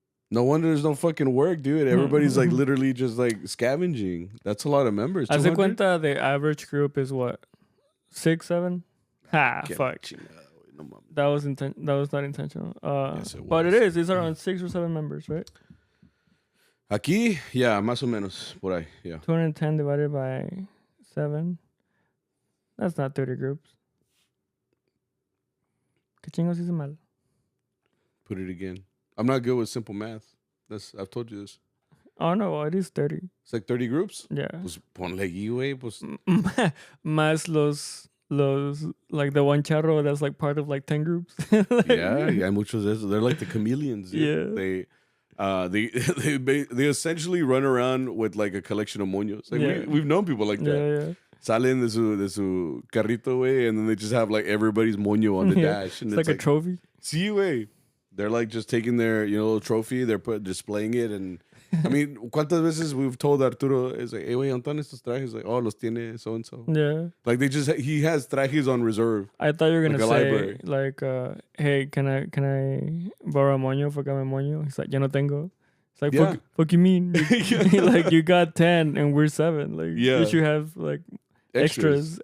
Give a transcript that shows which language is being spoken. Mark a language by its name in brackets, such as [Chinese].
[English] No wonder there's no fucking work, dude. Everybody's like literally just like scavenging. That's a lot of members. [Spanish] Hace cuenta [English] the average group is what? 6, 7? Ha, fuck. That was not intentional. Yes, but it is. It's around 6 or 7 members, right? [Spanish] Aquí, yeah, más o menos por ahí, yeah. [English] 210 divided by 7. That's not 30 groups. [Spanish] ¿Qué chingos hice mal? [English] Put it again. I'm not good with simple math. I've told you this. Oh no, it is 30. It's like 30 groups? Yeah. [Spanish] Pues ponle aquí, güey. Pues. Más los [English] like the one charro that's like part of like 10 groups. yeah, [Spanish] muchos de esos. [English] They're like the chameleons. Dude. Yeah. They essentially run around with like a collection of moños. Like we've known people like that. Yeah. [Spanish] Salen de su carrito, güey, [English] and then they just have like everybody's moño on the dash. And it's like a trophy. [Spanish] Sí, güey. [English] They're like just taking their, little trophy. They're displaying it. And I mean, [Spanish] ¿cuántas veces [English] we've told Arturo, is like, hey, [Spanish] güey, ¿dónde están estos trajes? [English] Like, oh, [Spanish] los tiene [English] so-and-so. Yeah. Like he has trajes on reserve. I thought you were going to say, like, hey, can I borrow a moño? [Spanish] Fócame moño. [English] He's like, [Spanish] ya no tengo. [English] It's like, fuck you mean? Like, you got 10 and we're 7. Like, you should have, like, extras.